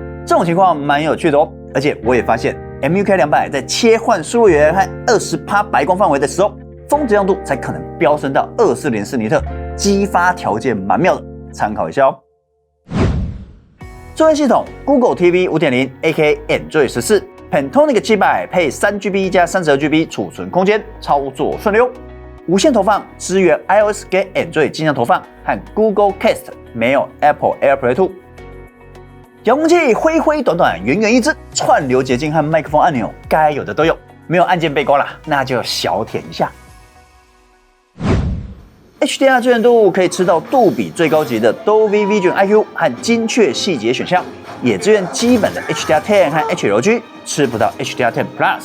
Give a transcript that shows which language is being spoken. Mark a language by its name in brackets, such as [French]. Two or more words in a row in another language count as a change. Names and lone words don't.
[Chinese] 這種情況蠻有趣的哦。而且我也發現 MUK 200在切換輸入源和20%白光範圍的時候，峰值亮度才可能飆升到2404尼特，激發條件蠻妙的，參考一下哦。作業系統 Google TV 5.0 AKA Android 14，Pantonic 700配3GB 加32GB 儲存空間，操作順溜。無線投放，支援 iOS 跟 Android 鏡像投放和 Google Cast， 沒有 Apple AirPlay 2。遙控器灰灰短短，圓圓一只，串流捷徑和麥克風按鈕該有的都有，沒有按鍵背光啦，那就小舔一下。HDR 支援度可以吃到杜比最高級的 Dolby Vision IQ 和精確細節選項，也支援基本的 HDR10 和 HLG， 吃不到 HDR10 Plus。